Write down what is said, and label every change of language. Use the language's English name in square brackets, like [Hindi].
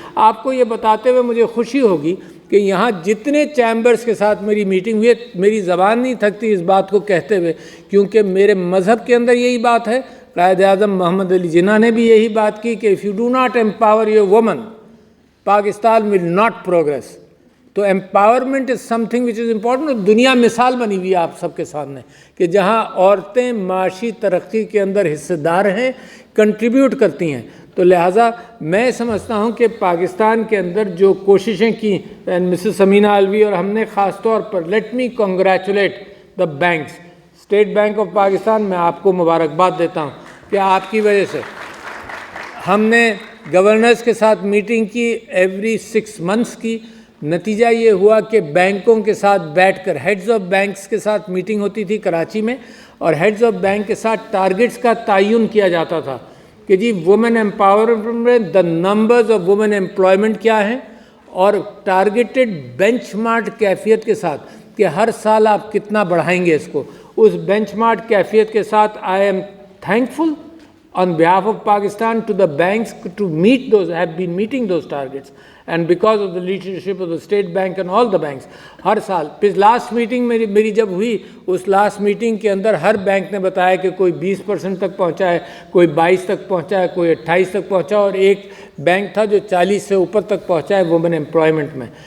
[Urdu] آپ کو یہ بتاتے ہوئے مجھے خوشی ہوگی کہ یہاں جتنے چیمبرز کے ساتھ میری میٹنگ ہوئی, میری زبان نہیں تھکتی اس بات کو کہتے ہوئے, کیونکہ میرے مذہب کے اندر یہی بات ہے. قائد اعظم محمد علی جناح نے بھی یہی بات کی کہ [English] if you do not empower your woman, Pakistan will not progress. تو empowerment is something which is important. [Urdu] دنیا مثال بنی ہوئی ہے آپ سب کے سامنے کہ جہاں عورتیں معاشی ترقی کے اندر حصے دار ہیں, کنٹریبیوٹ کرتی ہیں. تو لہٰذا میں سمجھتا ہوں کہ پاکستان کے اندر جو کوششیں کی مسز سمینہ الوی اور ہم نے, خاص طور پر [English] let me congratulate the banks, [Urdu] state bank of Pakistan, میں آپ کو مبارکباد دیتا ہوں کہ آپ کی وجہ سے ہم نے گورنرز کے ساتھ میٹنگ کی [English] every 6 months [Urdu] کی. نتیجہ یہ ہوا کہ بینکوں کے ساتھ بیٹھ کر, ہیڈز آف بینکس کے ساتھ میٹنگ ہوتی تھی کراچی میں, اور ہیڈز آف بینک کے ساتھ ٹارگٹس کا تعین کیا جاتا تھا کہ جی women empowerment, the numbers of women employment کیا ہیں, اور ٹارگیٹڈ بینچ مارک کیفیت کے ساتھ کہ ہر سال آپ کتنا بڑھائیں گے اس کو. اس بینچ مارک کیفیت کے ساتھ [English] I am thankful on behalf of Pakistan to the banks to meet those, have been meeting those targets, and because of the leadership of the State Bank and all the banks, [Urdu] ہر سال. Last meeting میری جب ہوئی, اس last meeting کے اندر ہر bank نے بتایا کہ کوئی 20% تک پہنچا ہے, کوئی 22 تک پہنچا ہے, کوئی 28 تک پہنچا, اور ایک بینک تھا جو 40 سے اوپر تک پہنچا ہے وومن امپلائمنٹ میں.